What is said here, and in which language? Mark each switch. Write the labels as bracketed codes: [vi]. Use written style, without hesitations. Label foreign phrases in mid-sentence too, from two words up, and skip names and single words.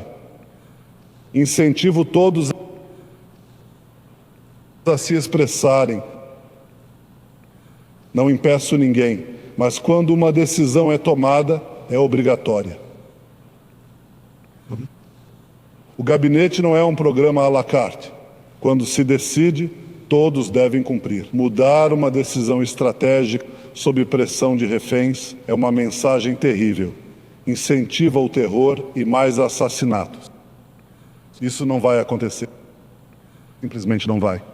[pt] Incentivo todos a se expressarem. Não impeço ninguém, mas quando uma decisão é tomada, é obrigatória. O gabinete não é um programa [fr] à la carte. [pt] Quando se decide, todos devem cumprir. Mudar uma decisão estratégica sob pressão de reféns é uma mensagem terrível. Incentiva o terror e mais assassinatos. Isso não vai acontecer. Simplesmente não vai.